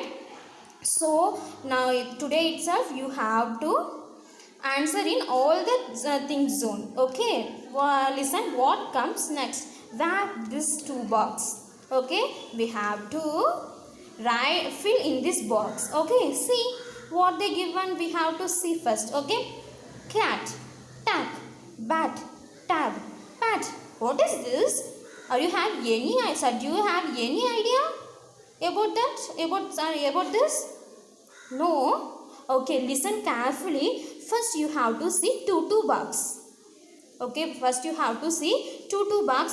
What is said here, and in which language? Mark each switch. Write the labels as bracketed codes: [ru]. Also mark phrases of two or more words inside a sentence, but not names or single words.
[en] So now today itself you have to answer in all the think zone. Okay, listen what comes next. Wrap this 2 box. Okay, we have to fill in this box. Okay, see what they given. We have to see first. Okay, cat, tap, bat, tab, pat. What is this? Do you have any idea about that? About this? No. Okay, listen carefully. First you have to see 2 box. Okay, first you have to see 2 box.